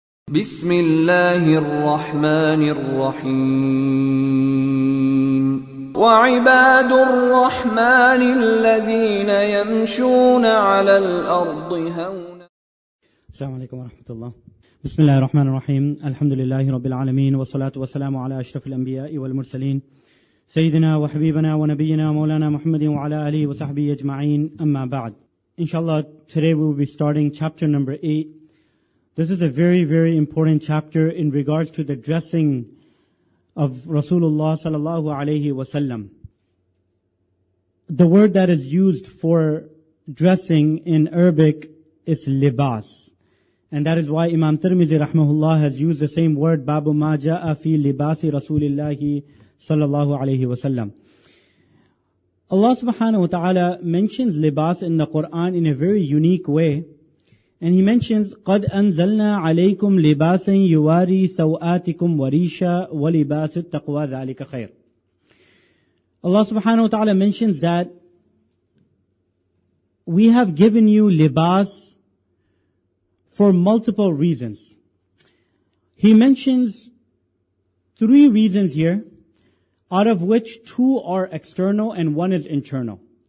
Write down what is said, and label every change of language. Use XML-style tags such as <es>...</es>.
<ar>بسم الله الرحمن الرحيم وعباد الرحمن الذين يمشون على الأرض هونا. السلام عليكم ورحمة الله. بسم الله الرحمن الرحيم. الحمد لله رب العالمين، والصلاة والسلام على أشرف الأنبياء والمرسلين سيدنا وحبيبنا ونبينا مولانا محمد وعلى آله وصحبه أجمعين. أما بعد.</ar> <en>Inshallah, today we will be starting chapter number 8. This is a very, very important chapter in regards to the dressing of Rasulullah sallallahu alaihi wasallam. The word that is used for dressing in Arabic is libas. And that is why Imam Tirmidhi rahmahullah has used the same word, Babu ma ja'a fi libasi Rasulillahi sallallahu alaihi wasallam. Allah subhanahu wa ta'ala mentions libas in the Quran in a very unique way. And He mentions,</en> <ar>قَدْ أَنزَلْنَا عَلَيْكُمْ لِبَاسًا يُوَارِي سَوْآتِكُمْ وَرِيشًا وَلِبَاسُ التَّقْوَى ذَلِكَ خَيْرٌ.</ar> <en>Allah subhanahu wa ta'ala mentions that we have given you libas for multiple reasons. He mentions 3 reasons here, out of which 2 are external and 1 is internal.</en>